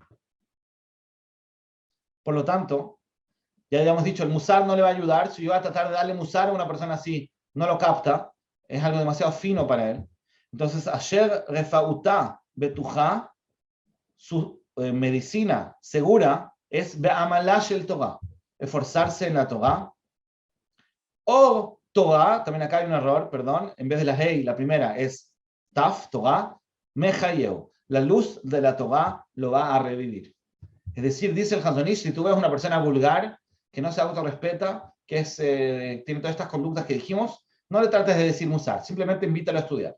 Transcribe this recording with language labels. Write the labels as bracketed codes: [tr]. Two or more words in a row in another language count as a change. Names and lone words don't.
[es] Por lo tanto, ya habíamos dicho, el musar no le va a ayudar. Si yo voy a tratar de darle musar a una persona así, no lo capta, es algo demasiado fino para él. Entonces, [he] אשר רפואתו בטוחה, [es] su medicina segura es [he] בעמלה של תורה, [es] esforzarse en la Torah. O Torah, también acá hay un error, perdón, en vez de la hey, la primera es taf, Torah, mechayeu. La luz de la Torah lo va a revivir. Es decir, dice el Chazon Ish, si tú ves una persona vulgar, que no se autorrespeta, que tiene todas estas conductas que dijimos, no le trates de decir musar, simplemente invítalo a estudiar.